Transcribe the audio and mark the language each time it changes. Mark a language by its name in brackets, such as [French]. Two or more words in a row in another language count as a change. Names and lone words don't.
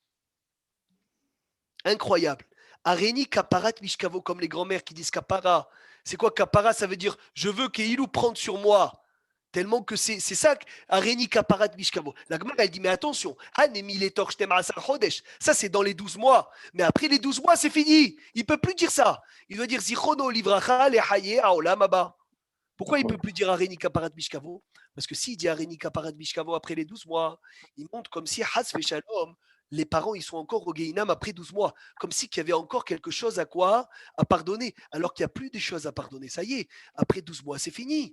[French] Incroyable. [Hebrew] הריני כפרת משכבו, [French] comme les grands-mères qui disent Kapara. C'est quoi Kapara? Ça veut dire je veux qu'il prenne sur moi. Tellement que c'est ça, [Hebrew] הריני כפרת משכבו. [French] La Gemara, elle dit mais attention, ça c'est dans les 12 mois. Mais après les 12 mois, c'est fini. Il ne peut plus dire ça. Il doit dire [Hebrew] זכרונו לברכה לחיי העולם הבא. [French] Pourquoi il ne peut plus dire [Hebrew] הריני כפרת משכבו? [French] Parce que s'il dit [Hebrew] הריני כפרת משכבו [French] après les 12 mois, il montre comme si [Hebrew] חס ושלום, [French] les parents ils sont encore au Gehinam après 12 mois. Comme si qu'il y avait encore quelque chose à pardonner. Alors qu'il n'y a plus des choses à pardonner. Ça y est, après 12 mois, c'est fini.